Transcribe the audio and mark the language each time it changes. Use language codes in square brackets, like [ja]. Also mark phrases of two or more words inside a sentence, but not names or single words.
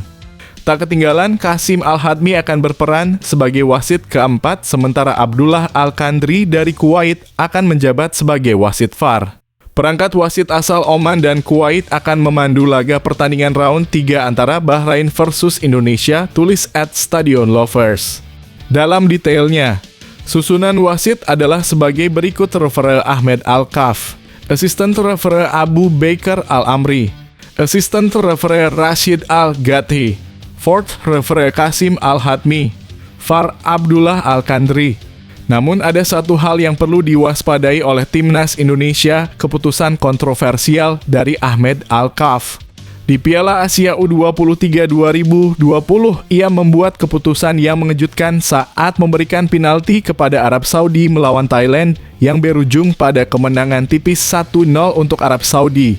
[id] Tak ketinggalan, Kasim Al-Hadmi akan berperan sebagai wasit keempat, sementara Abdullah Al-Kandri dari Kuwait akan menjabat sebagai wasit VAR. Perangkat wasit asal Oman dan Kuwait akan memandu laga pertandingan round 3 antara Bahrain versus Indonesia, tulis @stadionlovers. Dalam detailnya, susunan wasit adalah sebagai berikut: [en] referee Ahmed Al-Kaf, assistant referee Abu Bakar Al-Amri, assistant referee Rashid Al-Gathi, fourth referee Kasim Al-Hadmi, VAR Abdullah Al-Kandri. [id] Namun ada satu hal yang perlu diwaspadai oleh timnas Indonesia, keputusan kontroversial dari Ahmed Al-Kaf. Di Piala Asia U23 2020, ia membuat keputusan yang mengejutkan saat memberikan penalti kepada Arab Saudi melawan Thailand yang berujung pada kemenangan tipis 1-0 untuk Arab Saudi.